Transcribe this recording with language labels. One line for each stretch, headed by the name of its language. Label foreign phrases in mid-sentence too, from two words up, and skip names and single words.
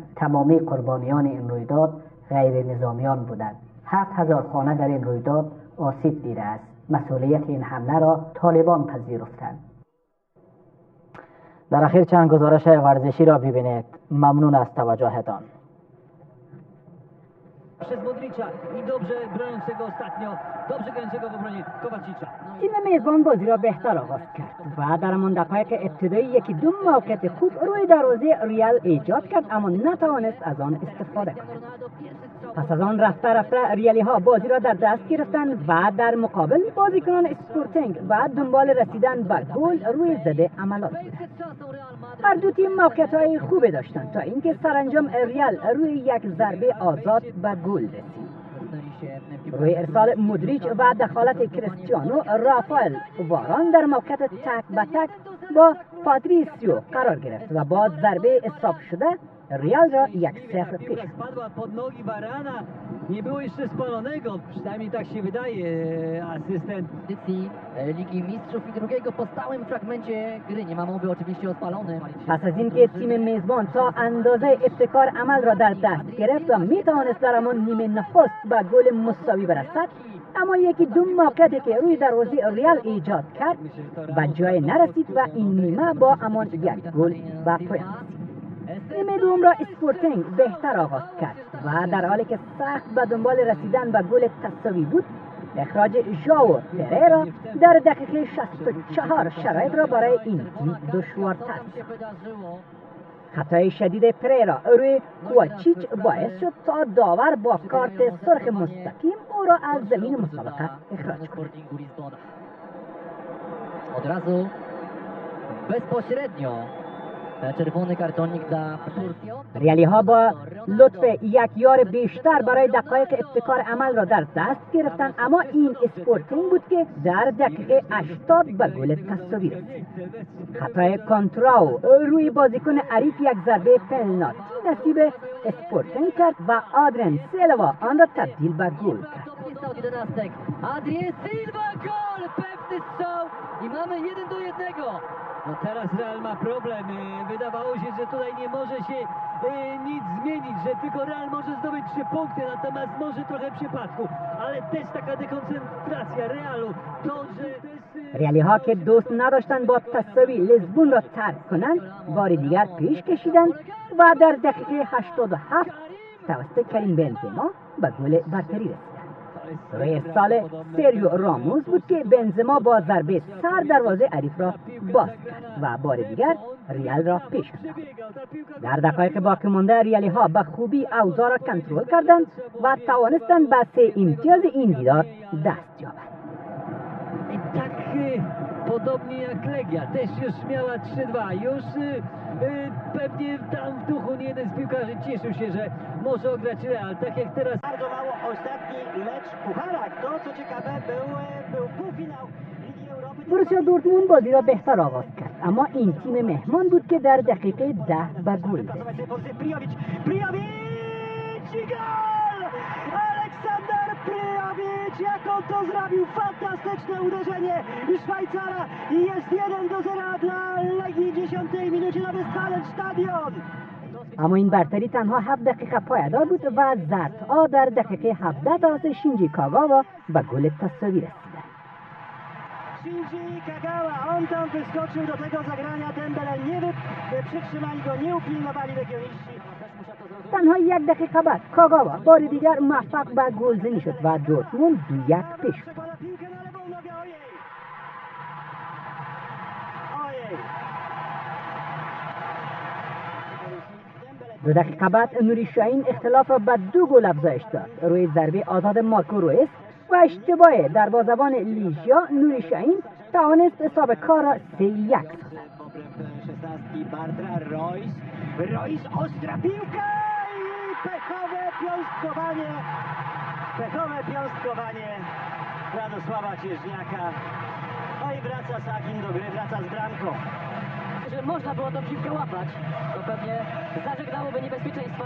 Persian: تمامی قربانیان این رویداد غیر نظامیان بودند. 7000 خانه در این رویداد آسیب دیده است. مسئولیت این حمله را طالبان پذیرفتند. در اخیر چند گزارش ورزشی را ببینید. ممنون از توجهتان.
Polish: Przez Modricza i dobrze broniącego ostatnio, dobrze grającego w obronie Kowacicza.
Persian: تیم میزبان بازی را بهتر آغاز کرد و در همان دقایق ابتدایی یکی دو موقعیت خوب روی دروازه ریال ایجاد کرد اما نتوانست از آن استفاده کند. پس از آن رفته ریالی ها بازی را در دست گرفتند و در مقابل بازیکنان اسپورتینگ و دنبال رسیدن به گل روی زده عملیات بودند. هر دو تیم موقعیت‌های خوبی داشتند تا اینکه سرانجام ریال روی یک ضربه آزاد به گل رسید. روی ارسال مودریچ و دخالت کریستیانو، رافائل واران در موقعیت تک به تک با پاتریسیو قرار گرفت و با ضربه اصاب شده ریال را 1-0 پیش.
Polish: Nie było jeszcze spalonego, przynajmniej tak się wydaje, asystent. Ligi Mistrzów i drugiego po stałym fragmencie gry. Nie ma mowy oczywiście o spalonym.
Persian: پس از اینکه تیم میزبان تا اندازه ابتکار عمل را در دست گرفت و میتوانست در همان نیمه نخست به گل مساوی برسد، اما یکی دو موقعیتی که روی دروازه ریال ایجاد کرد به جای نرسید و این نیمه با همان یک گل به پایان رسید. نیمه دوم را اسپورتینگ بهتر آغاز کرد و در حالی که سخت به دنبال رسیدن به گل تساوی بود، اخراج ژائو پریرا در دقیقه 64 شرایط را برای این تیم دشوارتر ساخت. خطای شدید پریرا روی کوواچیچ باعث شد تا داور با کارت سرخ مستقیم او را از زمین مسابقه اخراج کند.
Polish: Od razu bezpośrednio czerwony kartonik dla Turcją.
Persian: ریالی ها با لطف یک یار بیشتر برای دقایق ابتکار عمل را در دست گرفتند، اما این اسپورتینگ بود که در دقیقه 80 به گل تساوی رسید. خطای کانتراو روی بازیکن حریف یک ضربه پنالتی نصیب اسپورتینگ کرد و آدرین سیلوا آن را تبدیل به گل کرد.
Polish: Adrien Silva gol! Pewny strzał i mamy 1-1. No teraz Real ma problem. Wydawało się, że tutaj nie może się nic zmienić, że tylko Real może zdobyć 3 punkty, natomiast może trochę przypadku, ale też taka dekoncentracja Realu, to, że
Persian: ریالی ها که دوست نداشتند با تساوی لیزبون را ترک کنند، بار دیگر پیش کشیدند و در دقیقه 87 توسط کریم بنزما به گل برتری رسید. روی ارسال سریو راموس بود که بنزما با ضربه سر دروازه حریف را باز کرد و بار دیگر ریال را پیش انداخت. در دقایق باقی مانده ریالی ها به خوبی اوضاع را کنترل کردند و توانستند به 3 امتیاز این دیدار دست یابند.
Polish: Podobnie jak Legia, też już miała 3-2, już pewnie tam w duchu nie jeden z piłkarzy cieszył się, że może ograć Real, tak jak teraz. Bardzo mało ostatni mecz w pucharach, to co ciekawe był półfinał Ligi Europy.
Persian: بروسیا دورتموند بازی را بهتر آغاز کرد، اما این تیم مهمان بود که در دقیقه 10 به گل رسید.
Polish: Aleksander Pryjowicz, jak on to zrobił, fantastyczne uderzenie Szwajcara i jest 1-0 dla Legii w 10 minucie na Westfalenstadion.
Persian: اما این برتری تنها 7 دقیقه پایدار بود و زردها در دقیقه 17 توسط شینجی کاگاوا به گل تساوی رسیدند.
Polish: Shinji Kagawa, on tam wyskoczył do tego zagrania, Dembele nie przytrzymali go, nie upilnowali legioniści.
Persian: تنها 1 دقیقه بعد کاگاوا بار دیگر موفق به گلزنی شد و دورتموند 2-1 پیش شد. دو دقیقه بعد نوری شاهین اختلاف را به 2 گل افزایش داد. روی ضربه آزاد مارکو رویس و اشتباه دروازه‌بان لیژیا نوری شاهین توانست حساب کار را 3-1 سازد.
Polish: Royce, ostra piłka i pechowe piąstkowanie Radosława Cieżniaka. No i wraca Sakin do gry, wraca z bramką. Że można było tą piłkę łapać, to pewnie zażegnałoby niebezpieczeństwa.